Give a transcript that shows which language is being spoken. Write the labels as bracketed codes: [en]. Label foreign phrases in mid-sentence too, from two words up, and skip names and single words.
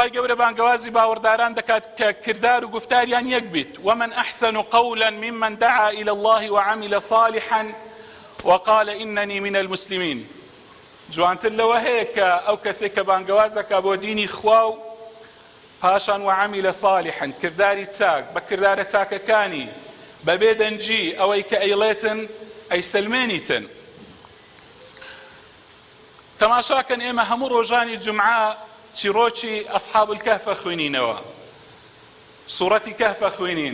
[ckb] خی گەورە بانگەوازی باوەڕداران دەکات کە کردار و گفتاریان یەک بیت [ar] ومن أحسن قولا ممن دعا إلى الله وعمل صالحا وقال إنني من المسلمين [ckb] جوانتر لەوە هەیە کە ئەو کەسێک کە بانگەوازەکە بۆ دینی خوا و پاشان [ar] وعمل صالحا [ckb] کرداری چاک بە کردارە چاکەکانی بەبێ دەنجی ئەوەی کە ئەیڵێتن ئەیسلمێنیتن. تەماشاکەن ئێمە هەموو ڕۆژانی جومعە چیرۆکی ئەصحاب الكهف خوێنینەوە، سوورەتی کەهف خوێنین.